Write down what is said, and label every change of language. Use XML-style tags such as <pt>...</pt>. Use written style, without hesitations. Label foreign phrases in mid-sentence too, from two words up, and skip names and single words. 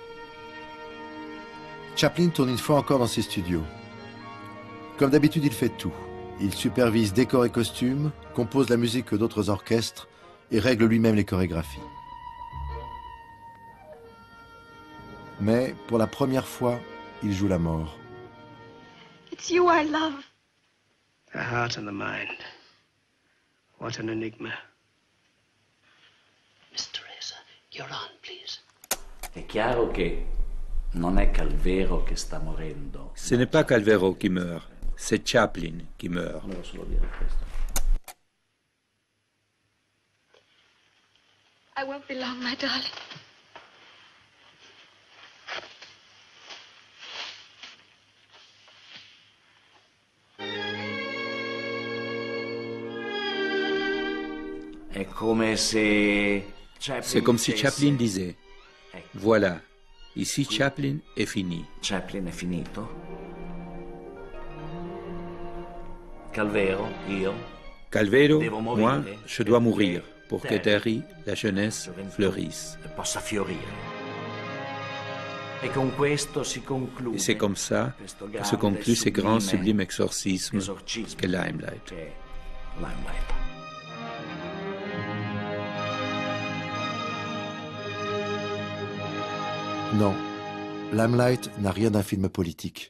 <fr>Chaplin tourne une fois encore dans ses studios. Comme d'habitude, il fait tout. Il supervise décors et costumes, compose la musique que d'autres orchestres et règle lui-même les chorégraphies. Mais pour la première fois, il joue la mort.</fr> <en>It's you I love. The heart and the mind. What an enigma. Miss Teresa, you're on, please.</en> <it>È chiaro che non è Calvero che sta morendo.</it> <fr>Ce n'est pas Calvero qui meurt, c'est Chaplin qui meurt.</fr> <it>Volevo solo dire questo.</it> <en>I won't be long, my darling.</en> <it>È come se</it> <fr>C'est comme si Chaplin disait, voilà, ici Chaplin est fini.</fr> <it>Chaplin è finito? Calvero, io?</it> <fr>Calvero, moi, je dois mourir pour que Terry, la jeunesse, fleurisse.</fr> <it>Possa fiorire. Et con questo si conclude.</it> <fr>Et c'est comme ça que se conclut ce grand sublime exorcisme qu'est Limelight. Non, Limelight n'a rien d'un film politique.</fr>